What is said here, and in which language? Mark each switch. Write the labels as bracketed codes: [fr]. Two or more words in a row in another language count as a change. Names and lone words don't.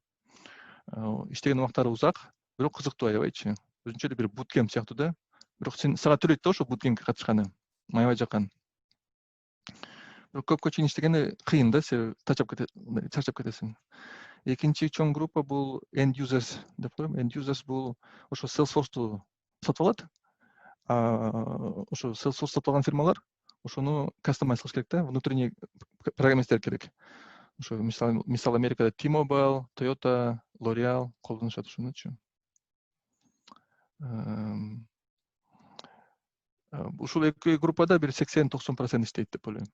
[ky] Иштеген убактары узак, бирок кызыктуу аябайчы. Өзүнчө эле бир буткемп сыяктуу да. Бирок сен сага төлөйт да ошо буткемпке катышканы. Аябай жаккан. Бирок көпкө чейин иштегени кыйын да, себеби чарчап кетесиң. Экинчи чоң группа бул [en] end users [ky] деп коем. [en] End users [ky] бул ошо Salesforce'ту сатып алат. Ошо Salesforce сатып алган фирмалар ошону кастомайз кылыш керек да, [ru] внутренний программисттер [ky] керек. Ошо мисалы Америкада T-Mobile, Toyota, L'Oreal колдонушат ошонучу. Ушул эки группада бир 80-90% иштейт деп ойлойм.